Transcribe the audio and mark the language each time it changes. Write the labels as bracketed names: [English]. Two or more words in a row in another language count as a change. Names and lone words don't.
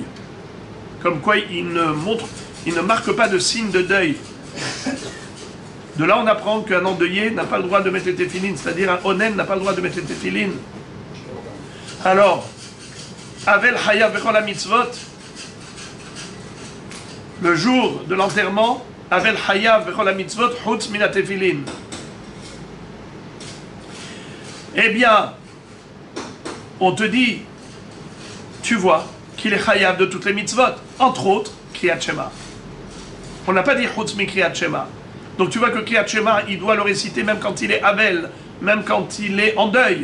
[French] Comme quoi il ne marque pas de signe de deuil. De là on apprend qu'un endeuillé n'a pas le droit de mettre les téphilines, c'est-à-dire un onen n'a pas le droit de mettre les téphilines. Alors, [Hebrew] אבל חייב בכל המצוות, [French] le jour de l'enterrement, [Hebrew] אבל חייב בכל מצוות חוץ מן התפילין. [French] Eh bien, on te dit, tu vois, qu'il est Hayav de toutes les mitzvot, entre autres, [Hebrew] קריאת שמע. [French] On n'a pas dit [Hebrew] חוץ מקריאת שמע. [French] Donc tu vois que [Hebrew] קריאת שמע, [French] il doit le réciter même quand il est Avel, même quand il est en deuil.